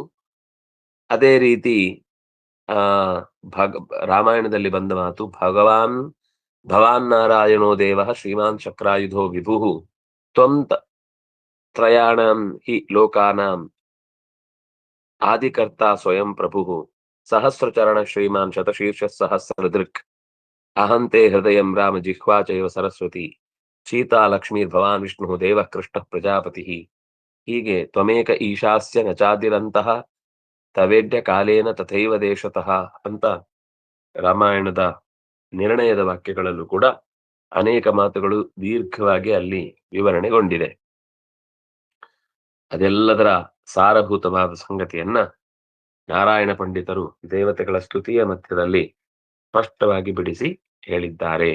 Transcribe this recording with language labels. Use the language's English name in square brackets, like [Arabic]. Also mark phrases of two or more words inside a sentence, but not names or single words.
[Kannada] ಅದೇ ರೀತಿ ರಾಮಾಯಣದಲ್ಲಿ ಬಂದ ಮಾತು, [Sanskrit] ಭವಾನ್ ನಾರಾಯಣೋ ದೇವ ಶ್ರೀಮಾನ್ ಚಕ್ರಾಯುಧೋ ವಿಭು ತ್ವಂ ತ್ರಯಾಣಂ ಹಿ ಲೋಕಾನಾಂ ಆದಿಕರ್ತ ಸ್ವಯಂ ಪ್ರಭು ಸಹಸ್ರಚರಣ ಶ್ರೀಮಾನ್ ಶತಶೀರ್ಷ ಸಹಸ್ರದೃಕ್ ಅಹಂತೆ ಹೃದಯಂ ರಾಮ ಜಿಹ್ವಾ ಚೈವ ಸರಸ್ವತಿ ಸೀತಾ ಲಕ್ಷ್ಮೀರ್ ಭವಾನ್ ವಿಷ್ಣು ದೇವ ಕೃಷ್ಣ ಪ್ರಜಾಪತಿ. [Kannada] ಹೀಗೆ [Sanskrit] ತ್ವಮೇಕ ಈಶಾಸ್ಯ ನಚಾದಿರಂತಹ ತವೇಡ್ಯ ಕಾಲೇನ ತಥೈವ ದೇಶತಃ [Kannada] ಅಂತ ರಾಮಾಯಣದ ನಿರ್ಣಯದ ವಾಕ್ಯಗಳಲ್ಲೂ ಕೂಡ ಅನೇಕ ಮಾತುಗಳು ದೀರ್ಘವಾಗಿ ಅಲ್ಲಿ ವಿವರಣೆಗೊಂಡಿದೆ. ಅದೆಲ್ಲದರ ಸಾರಭೂತವಾದ ಸಂಗತಿಯನ್ನ ನಾರಾಯಣ ಪಂಡಿತರು ದೇವತೆಗಳ ಸ್ತುತಿಯ ಮಧ್ಯದಲ್ಲಿ ಸ್ಪಷ್ಟವಾಗಿ ಬಿಡಿಸಿ ಹೇಳಿದ್ದಾರೆ.